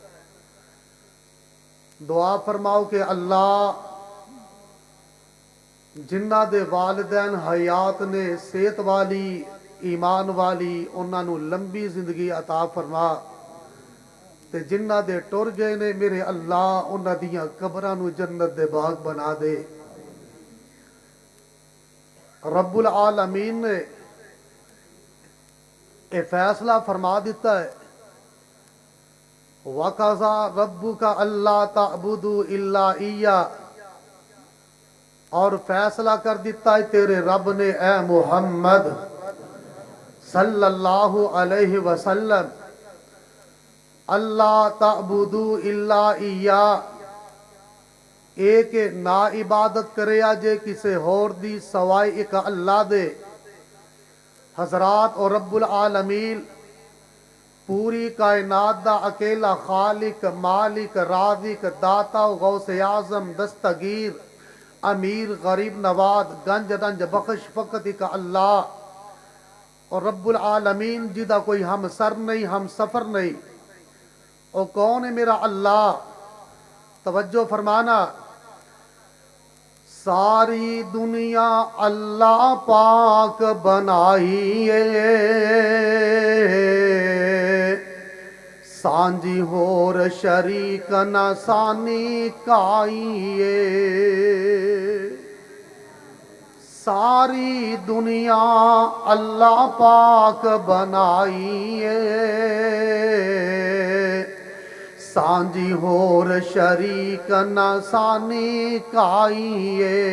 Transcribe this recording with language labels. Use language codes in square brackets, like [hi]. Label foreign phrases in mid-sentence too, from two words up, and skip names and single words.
[pa] دعا فرماؤ کہ اللہ جنہاں دے والدین حیات نے، صحت والی، ایمان والی، اونہاں نے لمبی زندگی عطا فرما تے جنہاں دے ٹر گئے نے، میرے اللہ اونہاں دیاں قبراں نوں جنت دے باغ بنا دے. رب العالمین نے یہ فیصلہ فرما دتا ہے, [ar] وقضى ربك ألا تعبدوا إلا إياه, [pa] اور فیصلہ کر دتا ہے تیرے رب نے اے محمد [ar] صلى الله عليه وسلم، ألا تعبدوا إلا إياه, [pa] اک نا عبادت کرے جے کسے ہور دی سوائے اک اللہ دے. حضرات اور رب العالمین پوری کائنات دا اکیلا خالق، مالک، رازق، داتا، غوثِ اعظم، دستگیر، امیر، غریب نواز، گنج رنج بخش فقط اک اللہ. اور رب العالمین جدا کوئی ہم سر نہیں، ہم سفر نہیں، اور کون ہے میرا اللہ? توجہ فرمانا، ساری دنیا اللہ پاک بنائی سانجھی ہور شریک نہ ثانی کائی. ساری دنیا اللہ پاک بنائی سانجھی ہور شریک نہ ثانی کائی.